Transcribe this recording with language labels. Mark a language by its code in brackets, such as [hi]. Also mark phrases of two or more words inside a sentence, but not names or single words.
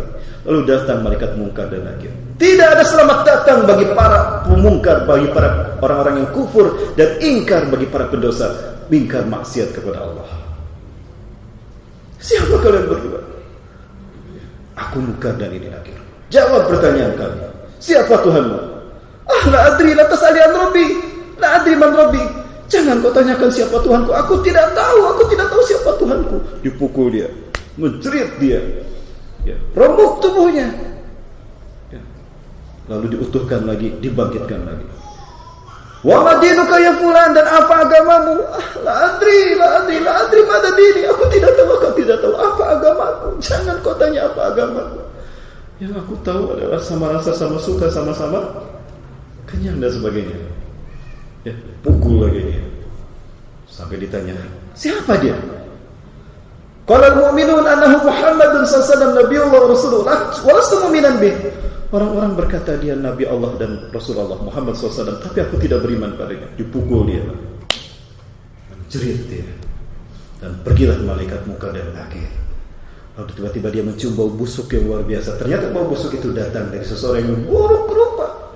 [id] Lalu datang malaikat mungkar dan nakir. Tidak ada selamat datang bagi para pemungkar, bagi para orang-orang yang kufur dan ingkar, bagi para pendosa, ingkar maksiat kepada Allah. Siapa kalian berdua? Aku mungkar dan ini nakir. Jawab pertanyaan kami. Siapa Tuhanmu? [ar] لا أدري، لا تسأل عن ربي. لا أدري من ربي. [id] Jangan kau tanyakan siapa Tuhanku. Aku tidak tahu siapa Tuhanku. Dipukul dia, menjerit dia, ya, remuk tubuhnya, ya. Lalu diutuhkan lagi, dibangkitkan lagi. [ar] وما دينك يا فلان, [id] dan apa agamamu? [ar] لا أدري ماذا ديني. [id] Aku tidak tahu apa agamaku. Jangan kau tanya apa agamaku. Yang aku tahu adalah sama rasa, sama suka, sama-sama kenyang dan sebagainya. Ya, pukul lagi dia. Sampai ditanya, siapa dia? [ar] قال المؤمنون أنه محمد صلى الله عليه وسلم نبي الله ورسول الله ولست مؤمنا به. [id] Orang-orang berkata dia Nabi Allah dan Rasulullah Muhammad SAW, tapi aku tidak beriman padanya. Dipukul dia, menjerit dia, dan pergilah malaikat muka dan nakir. Lalu tiba-tiba dia mencium bau busuk yang luar biasa. Ternyata bau busuk itu datang dari seseorang yang buruk rupa.